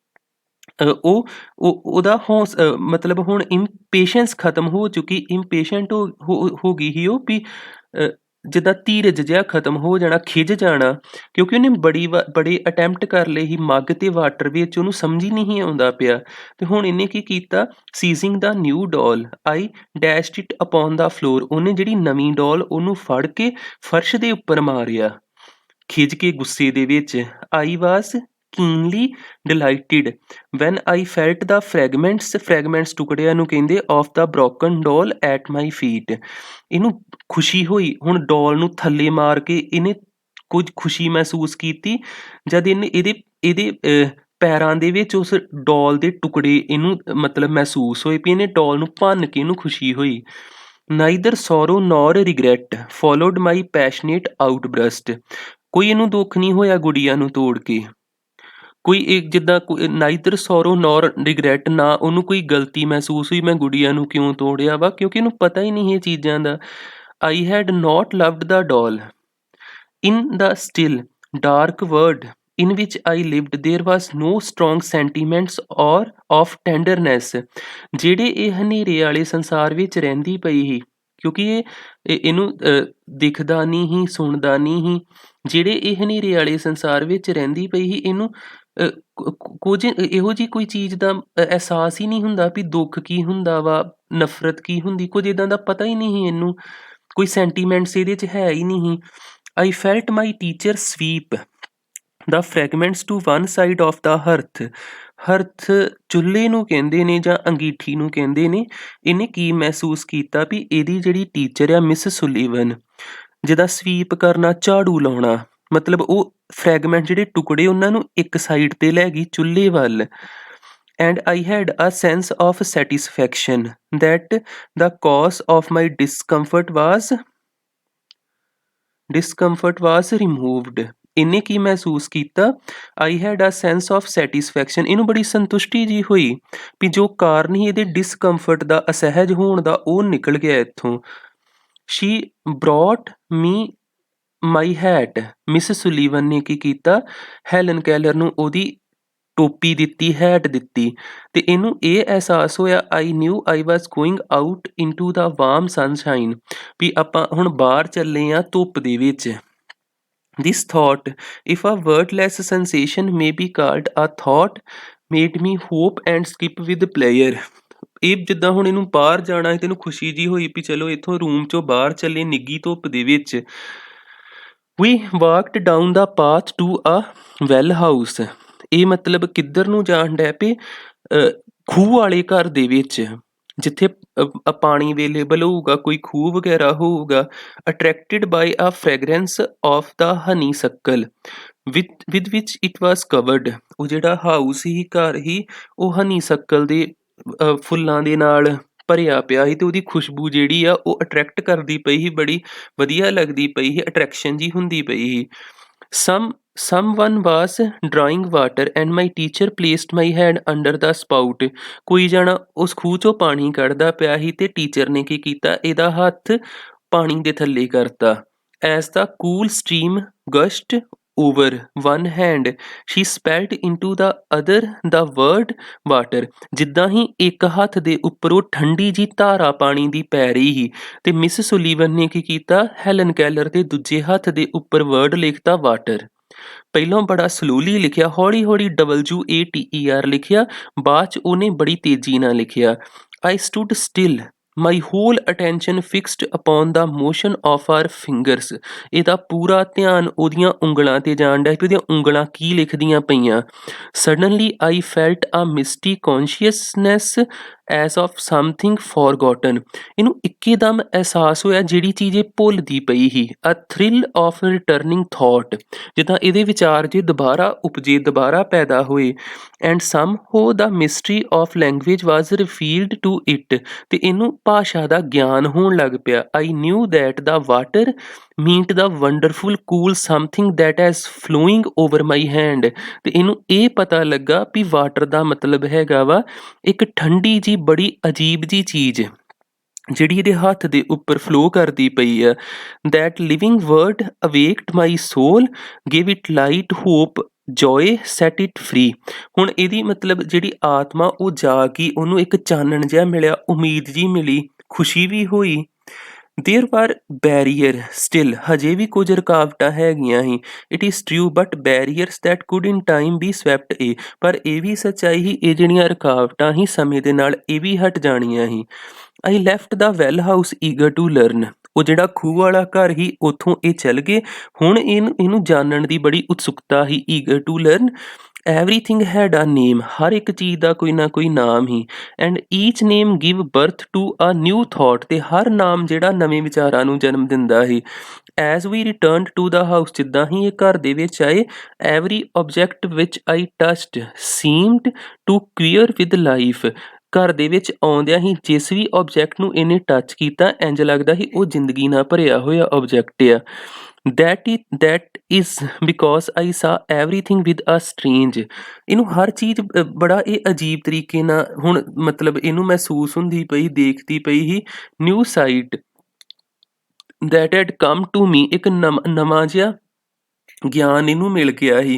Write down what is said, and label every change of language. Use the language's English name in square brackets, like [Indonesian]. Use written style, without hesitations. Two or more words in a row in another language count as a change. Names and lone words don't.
[Punjabi] ਉਹਦਾ ਮਤਲਬ ਹੁਣ ਇੰਪੇਸ਼ੈਂਸ ਖਤਮ ਹੋ ਚੁੱਕੀ ਇੰਪੇਸ਼ੈਂਟ ਹੋ ਗਈ ਸੀ ਉਹ ਵੀ ਜਿੱਦਾਂ ਧੀਰਜ ਜਿਹਾ ਖਤਮ ਹੋ ਜਾਣਾ ਖਿਝ ਜਾਣਾ ਕਿਉਂਕਿ ਉਹਨੇ ਬੜੇ ਅਟੈਂਪਟ ਕਰ ਲਏ ਸੀ ਮੱਗ ਤੇ ਵਾਟਰ ਵਿੱਚ ਉਹਨੂੰ ਸਮਝ ਹੀ ਨਹੀਂ ਆਉਂਦਾ ਪਿਆ ਤੇ ਹੁਣ ਇਹਨੇ ਕੀ ਕੀਤਾ [English] seizing the new doll I dashed it upon the floor [Punjabi] ਉਹਨੇ ਜਿਹੜੀ ਨਵੀਂ ਡੋਲ ਉਹਨੂੰ ਫੜ ਕੇ ਫਰਸ਼ ਦੇ ਉੱਪਰ ਮਾਰਿਆ ਖਿਝ ਕੇ ਗੁੱਸੇ ਦੇ ਵਿੱਚ [English] I was keenly delighted when I felt the fragments [Punjabi] ਟੁਕੜਿਆਂ ਨੂੰ ਕਹਿੰਦੇ [English] of the broken doll at my feet [Punjabi] ਇਹਨੂੰ ਖੁਸ਼ੀ ਹੋਈ ਹੁਣ ਡੋਲ ਨੂੰ ਥੱਲੇ ਮਾਰ ਕੇ ਇਹਨੇ ਕੁਝ ਖੁਸ਼ੀ ਮਹਿਸੂਸ ਕੀਤੀ ਜਦ ਇਹਦੇ ਪੈਰਾਂ ਦੇ ਵਿੱਚ ਉਸ ਡੋਲ ਦੇ ਟੁਕੜੇ ਇਹਨੂੰ ਮਤਲਬ ਮਹਿਸੂਸ ਹੋਏ ਵੀ ਇਹਨੇ ਡੋਲ ਨੂੰ ਭੰਨ ਕੇ ਇਹਨੂੰ ਖੁਸ਼ੀ ਹੋਈ neither [English] sorrow nor regret followed my passionate outburst [Punjabi] ਕੋਈ ਇਹਨੂੰ ਦੁੱਖ ਨਹੀਂ ਹੋਇਆ ਗੁੜੀਆ ਨੂੰ ਤੋੜ ਕੇ ਕੋਈ ਇੱਕ ਜਿੱਦਾਂ [English] neither sorrow nor regret [Punjabi] ਨਾ ਉਹਨੂੰ ਕੋਈ ਗਲਤੀ ਮਹਿਸੂਸ ਹੋਈ ਮੈਂ ਗੁੜੀਆ ਨੂੰ ਕਿਉਂ ਤੋੜਿਆ ਵਾ ਕਿਉਂਕਿ ਇਹਨੂੰ ਪਤਾ ਹੀ ਨਹੀਂ ਇਹ ਚੀਜ਼ਾਂ ਦਾ [English] I had not loved the doll in the still dark world in which I lived there was no strong sentiments or of tenderness [Punjabi] ਜਿਹੜੇ ਇਹ ਹਨੇਰੇ ਵਾਲੇ ਸੰਸਾਰ ਵਿੱਚ ਰਹਿੰਦੀ ਪਈ ਸੀ ਕਿਉਂਕਿ ਇਹਨੂੰ ਦਿਖਦਾ ਨਹੀਂ ਹੀ ਸੁਣਦਾ ਨਹੀਂ ਹੀ ਜਿਹੜੇ ਇਹ ਹਨੇਰੇ ਵਾਲੇ ਸੰਸਾਰ ਵਿੱਚ ਰਹਿੰਦੀ ਪਈ ਸੀ ਇਹਨੂੰ ਕੁਝ ਇਹੋ ਜਿਹੀ ਕੋਈ ਚੀਜ਼ ਦਾ ਅਹਿਸਾਸ ਹੀ ਨਹੀਂ ਹੁੰਦਾ ਵੀ ਦੁੱਖ ਕੀ ਹੁੰਦਾ ਵਾ ਨਫ਼ਰਤ ਕੀ ਹੁੰਦੀ ਕੁਝ ਇੱਦਾਂ ਦਾ ਪਤਾ ਹੀ ਨਹੀਂ ਇਹਨੂੰ ਕੋਈ ਸੈਂਟੀਮੈਂਟਸ ਇਹਦੇ 'ਚ ਹੈ ਹੀ ਨਹੀਂ [English] I felt my teacher sweep the fragments to one side of the hearth [Punjabi] ਚੁੱਲ੍ਹੇ ਨੂੰ ਕਹਿੰਦੇ ਨੇ ਜਾਂ ਅੰਗੀਠੀ ਨੂੰ ਕਹਿੰਦੇ ਨੇ ਇਹਨੇ ਕੀ ਮਹਿਸੂਸ ਕੀਤਾ ਵੀ ਇਹਦੀ ਜਿਹੜੀ ਟੀਚਰ ਆ ਮਿਸ ਸੁਲੀਵਨ ਜਿਹਦਾ ਸਵੀਪ ਕਰਨਾ ਝਾੜੂ ਲਾਉਣਾ ਮਤਲਬ ਉਹ ਫਰੈਗਮੈਂਟ ਜਿਹੜੇ ਟੁਕੜੇ ਉਹਨਾਂ ਨੂੰ ਇੱਕ ਸਾਈਡ ਤੇ ਲੈ ਗਈ ਚੁੱਲ੍ਹੇ ਵੱਲ [English] and I had a sense of satisfaction that the cause of my discomfort was removed [Punjabi] ਇਹਨੇ ਕੀ ਮਹਿਸੂਸ ਕੀਤਾ [English] I had a sense of satisfaction [Punjabi] ਇਹਨੂੰ ਬੜੀ ਸੰਤੁਸ਼ਟੀ ਜੀ ਹੋਈ ਵੀ ਜੋ ਕਾਰਨ ਹੀ ਇਹਦੇ ਡਿਸਕੰਫਰਟ ਦਾ ਅਸਹਿਜ ਹੋਣ ਦਾ ਉਹ ਨਿਕਲ ਗਿਆ ਇੱਥੋਂ [English] she brought me my hat [Punjabi] ਮਿਸ ਸੁਲੀਵਨ ਨੇ ਕੀ ਕੀਤਾ ਹੈਲਨ ਕੈਲਰ ਨੂੰ ਉਹਦੀ ਟੋਪੀ ਦਿੱਤੀ ਹੈਟ ਦਿੱਤੀ ਤੇ ਇਹਨੂੰ ਇਹ ਅਹਿਸਾਸ ਹੋਇਆ [English] I knew I was going out into the warm sunshine [Punjabi] ਵੀ ਆਪਾਂ ਹੁਣ ਬਾਹਰ ਚੱਲੇ ਆ ਧੁੱਪ ਦੇ ਵਿੱਚ [English] This thought, if a wordless sensation may be called a thought, made me hope and skip with pleasure. [Punjabi] ਇਹ ਜਿੱਦਾਂ ਹੁਣ ਇਹਨੂੰ ਬਾਹਰ ਜਾਣਾ ਤੈਨੂੰ ਖੁਸ਼ੀ ਜੀ ਹੋਈ ਵੀ ਚਲੋ ਇੱਥੋਂ ਰੂਮ ਚੋਂ ਬਾਹਰ ਚੱਲੇ ਨਿੱਗੀ ਧੁੱਪ ਦੇ ਵਿੱਚ [English] We walked down the path to a well house. [Punjabi] ਇਹ ਮਤਲਬ ਕਿੱਧਰ ਨੂੰ ਜਾਣ ਡੈ ਪਏ ਖੂਹ ਵਾਲੇ ਘਰ ਦੇ ਵਿੱਚ ਜਿੱਥੇ ਪਾਣੀ ਅਵੇਲੇਬਲ ਹੋਊਗਾ ਕੋਈ ਖੂਹ ਵਗੈਰਾ ਹੋਊਗਾ [English] attracted by a fragrance of the honeysuckle with which it was covered [Punjabi] ਉਹ ਜਿਹੜਾ ਹਾਊਸ ਹੀ ਘਰ ਹੀ ਉਹ ਹਨੀ ਸਕਲ ਦੇ ਫੁੱਲਾਂ ਦੇ ਨਾਲ ਭਰਿਆ ਪਿਆ ਸੀ ਤੇ ਉਹਦੀ ਖੁਸ਼ਬੂ ਜਿਹੜੀ ਆ ਉਹ ਅਟਰੈਕਟ ਕਰਦੀ ਪਈ ਸੀ, ਬੜੀ ਵਧੀਆ ਲੱਗਦੀ ਪਈ ਸੀ, ਅਟਰੈਕਸ਼ਨ ਜੀ ਹੁੰਦੀ ਪਈ ਸੀ। [English] Someone was drawing water and my teacher placed my head under the spout। [Punjabi] ਕੋਈ ਜਣਾ ਉਸ ਖੂਹ ਚੋਂ ਪਾਣੀ ਕੱਢਦਾ ਪਿਆ ਸੀ ਤੇ ਟੀਚਰ ਨੇ ਕੀ ਕੀਤਾ, ਇਹਦਾ ਹੱਥ ਪਾਣੀ ਦੇ ਥੱਲੇ ਕਰਤਾ। [English] As the cool stream gushed over one hand, she spelled into the other the word water। [Punjabi] ਜਿੱਦਾਂ ਹੀ ਇੱਕ ਹੱਥ ਦੇ ਉੱਪਰੋਂ ਠੰਡੀ ਜੀ ਧਾਰਾ ਪਾਣੀ ਦੀ ਪੈ ਰਹੀ ਸੀ ਤੇ ਮਿਸ ਸੁਲੀਵਨ ਨੇ ਕੀ ਕੀਤਾ, ਹੈਲਨ ਕੈਲਰ ਦੇ ਦੂਜੇ ਹੱਥ ਦੇ ਉੱਪਰ ਵਰਡ ਲਿਖਤਾ ਵਾਟਰ। ਪਹਿਲਾਂ ਬੜਾ ਸਲੋਲੀ ਲਿਖਿਆ, ਹੌਲੀ ਹੌਲੀ WATER ਲਿਖਿਆ, ਬਾਅਦ 'ਚ ਉਹਨੇ ਬੜੀ ਤੇਜ਼ੀ ਨਾਲ ਲਿਖਿਆ। [English] I stood still, my whole attention fixed upon the motion of her fingers। [Punjabi] ਇਹਦਾ ਪੂਰਾ ਧਿਆਨ ਉਹਦੀਆਂ ਉਂਗਲਾਂ ਤੇ ਜਾਣ ਡਿਆ ਕਿ ਉਹਦੀਆਂ ਉਂਗਲਾਂ ਕੀ ਲਿਖਦੀਆਂ ਪਈਆਂ। [English] Suddenly I felt a misty consciousness as of something forgotten। [Punjabi] ਇਹਨੂੰ ਇੱਕਦਮ ਅਹਿਸਾਸ ਹੋਇਆ ਜਿਹੜੀ ਚੀਜ਼ ਇਹ ਭੁੱਲਦੀ ਪਈ ਸੀ। [English] A thrill of returning thought, [Punjabi] ਜਿੱਦਾਂ ਇਹਦੇ ਵਿਚਾਰ ਜੇ ਦੁਬਾਰਾ ਉਪਜੇ, ਦੁਬਾਰਾ ਪੈਦਾ ਹੋਏ। [English] And somehow the mystery of language was revealed to it। [Punjabi] ਤੇ ਇਹਨੂੰ ਭਾਸ਼ਾ ਦਾ ਗਿਆਨ ਹੋਣ ਲੱਗ ਪਿਆ। [English] I knew that the water meant the wonderful cool something that is flowing over my hand। [Punjabi] ਤੇ ਇਹਨੂੰ ਇਹ ਪਤਾ ਲੱਗਾ ਵੀ ਵਾਟਰ ਦਾ ਮਤਲਬ ਹੈਗਾ ਵਾ ਇੱਕ ਠੰਡੀ ਜੀ ਬੜੀ ਅਜੀਬ ਜੀ ਚੀਜ਼ ਜਿਹੜੀ ਇਹਦੇ ਹੱਥ ਦੇ ਉੱਪਰ ਫਲੋ ਕਰਦੀ ਪਈ ਆ। [English] That living word awaked my soul, gave it light, hope, joy, set it free। [Punjabi] ਹੁਣ ਇਹਦੀ ਮਤਲਬ ਜਿਹੜੀ ਆਤਮਾ ਉਹ ਜਾਗੀ, ਉਹਨੂੰ ਇੱਕ ਚਾਨਣ ਜਿਹਾ ਮਿਲਿਆ, ਉਮੀਦ ਜੀ ਮਿਲੀ, ਖੁਸ਼ੀ ਵੀ ਹੋਈ। [English] There were barrier still, [Punjabi] ਹਜੇ ਵੀ ਕੁਝ ਰੁਕਾਵਟਾਂ ਹੈਗੀਆਂ ਸੀ। [English] It is true but barriers that could in time be swept away। [Punjabi] ਪਰ ਇਹ ਵੀ ਸੱਚਾਈ ਸੀ, ਇਹ ਜਿਹੜੀਆਂ ਰੁਕਾਵਟਾਂ ਸੀ ਸਮੇਂ ਦੇ ਨਾਲ ਇਹ ਵੀ ਹਟ ਜਾਣੀਆਂ ਸੀ। [English] I left the well house eager to learn। [Punjabi] ਉਹ ਜਿਹੜਾ ਖੂਹ ਵਾਲਾ ਘਰ ਸੀ ਉੱਥੋਂ ਇਹ ਚੱਲ ਗਏ। ਹੁਣ ਇਹਨੂੰ ਜਾਣਨ ਦੀ ਬੜੀ ਉਤਸੁਕਤਾ ਸੀ। [English] eager to learn, everything had a name। [Punjabi] ਹਰ ਇੱਕ ਚੀਜ਼ ਦਾ ਕੋਈ ਨਾ ਕੋਈ ਨਾਮ ਸੀ। [English] And each name give birth to a new thought। [Punjabi] ਤੇ ਹਰ ਨਾਮ ਜਿਹੜਾ ਨਵੇਂ ਵਿਚਾਰਾਂ ਨੂੰ ਜਨਮ ਦਿੰਦਾ ਸੀ। [English] As we returned to the house, [Punjabi] ਜਿੱਦਾਂ ਹੀ ਇਹ ਘਰ ਦੇ ਵਿੱਚ ਆਏ, [English] every object which I touched seemed to queer with life। [Punjabi] ਘਰ ਦੇ ਵਿੱਚ ਆਉਂਦਿਆਂ ਹੀ ਜਿਸ ਵੀ ਆਬਜੈਕਟ ਨੂੰ ਇਹਨੇ ਟੱਚ ਕੀਤਾ ਇੰਝ ਲੱਗਦਾ ਸੀ ਉਹ ਜ਼ਿੰਦਗੀ ਨਾਲ ਭਰਿਆ ਹੋਇਆ ਆਬਜੈਕਟ ਆ। [English] that is because I saw everything with a strange। [Punjabi] ਇਹਨੂੰ ਹਰ ਚੀਜ਼ ਬੜਾ ਇਹ ਅਜੀਬ ਤਰੀਕੇ ਨਾਲ ਹੁਣ ਮਤਲਬ ਇਹਨੂੰ ਮਹਿਸੂਸ ਹੁੰਦੀ ਪਈ, ਦੇਖਦੀ ਪਈ ਸੀ। [English] new sight that had come to me, [Punjabi] ਇੱਕ ਨਵਾਂ ਜਿਹਾ ਗਿਆਨ ਇਹਨੂੰ ਮਿਲ ਗਿਆ ਸੀ।